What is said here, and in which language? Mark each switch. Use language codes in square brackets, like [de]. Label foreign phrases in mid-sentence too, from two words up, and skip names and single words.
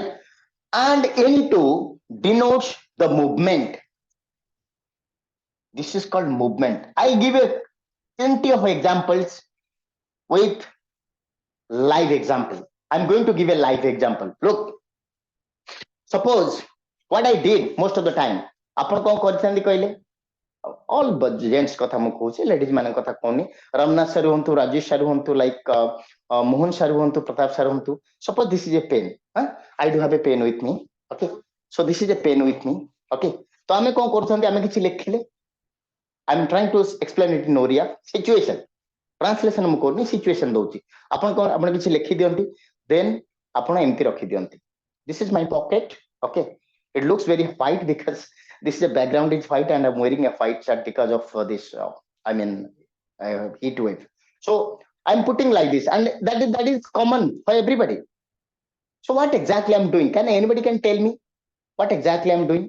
[en] And into denotes the movement. This is called movement. I give you plenty of examples with live example. I'm going to give a live example. Look, suppose what I did most of the time. [or] ଆପଣ କଣ କରିଛନ୍ତି କହିଲେ? [en] All gents [or] କଥା ମୁଁ କହୁଛି, ladies ମାନଙ୍କ କଥା କହୁନି. Ramnath sir ହୁଅନ୍ତୁ, Rajesh sir ହୁଅନ୍ତୁ, like Mohan sir ହୁଅନ୍ତୁ, Pratap sir ହୁଅନ୍ତୁ. [en] Suppose this is a pen. I do have a pen with me. Okay. So this is a pen with me. [or] Okay. ତ ଆମେ କଣ କରୁଛନ୍ତି, ଆମେ କିଛି ଲେଖିଲେ. [en] I'm trying to explain it in Oriya. [or] Situation. Translation ମୁଁ କରୁନି, situation ଦଉଛି. ଆପଣ କଣ, ଆପଣ କିଛି ଲେଖି ଦିଅନ୍ତି, then ଆପଣ ଏମିତି ରଖି ଦିଅନ୍ତି. [en] This is my pocket. Okay. It looks very white because this is a background is white and I'm wearing a white shirt because of this heat wave. So I'm putting like this, and that is common for everybody. So what exactly I'm doing, can anybody can tell me what exactly I'm doing?